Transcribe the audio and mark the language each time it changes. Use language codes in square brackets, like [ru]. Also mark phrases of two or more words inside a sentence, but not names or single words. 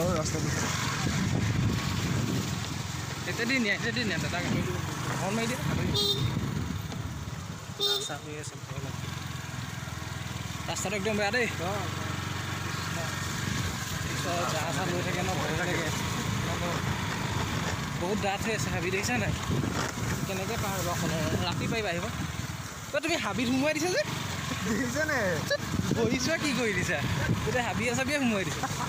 [id] Itu dia dadah kami dulu. Mohon maaf dia. Sampai lagi. [as] Rastaটো একদম বেয়া দেই। জাহাজ লৈ থাকে ন ভয় লাগে। বহুত ডাঠ হৈ আছে হাবি দেখিছা নাই? কেনেকৈ পাৰ হ'ব ৰাতি পাৰিবা আহিব? তুমি হাবিত সোমোৱাই দিছা যে? দেখিছা নে? বহিছোৱা কি কৰি দিছা? গোটেই হাবিয়ে চাবিয়ে সোমোৱাই দিছা।